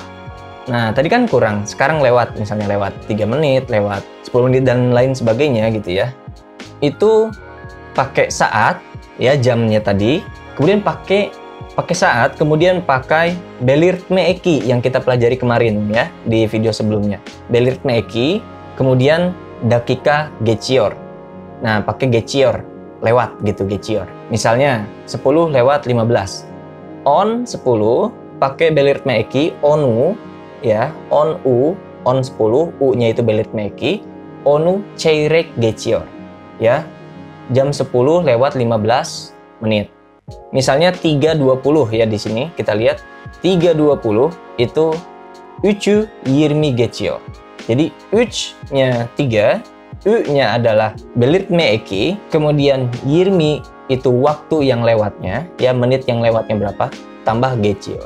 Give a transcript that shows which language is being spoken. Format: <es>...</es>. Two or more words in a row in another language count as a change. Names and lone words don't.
<id>Nah, tadi kan kurang, sekarang lewat. Misalnya lewat 3 menit, lewat 10 menit dan lain sebagainya gitu ya. Itu pakai saat ya jamnya tadi, kemudian pakai saat, kemudian pakai</id> <tr>belirtme eki</tr> <id>yang kita pelajari kemarin ya di video sebelumnya.</id> <tr>Belirtme eki, kemudian dakika geçiyor.</tr> <id>Nah, pakai geçiyor, lewat gitu geçiyor. Misalnya 10 lewat 15. On 10 pakai</id> <tr>belirtme eki,</tr> <id>onu ya, on 10, u-nya itu</id> <tr>belirtme eki, onu çeyrek geçiyor.</tr> <id>Ya. Jam 10 lewat 15 menit. Misalnya 3:20 ya di sini kita lihat 3:20 itu</id> <tr>Ucu Yirmi Geçiyor.</tr> <id>Jadi Uch-nya 3, U-nya adalah</id> <tr>belirtme eki,</tr> <id>kemudian Yirmi itu waktu yang lewatnya, ya menit yang lewatnya berapa, tambah Geçiyor.</id>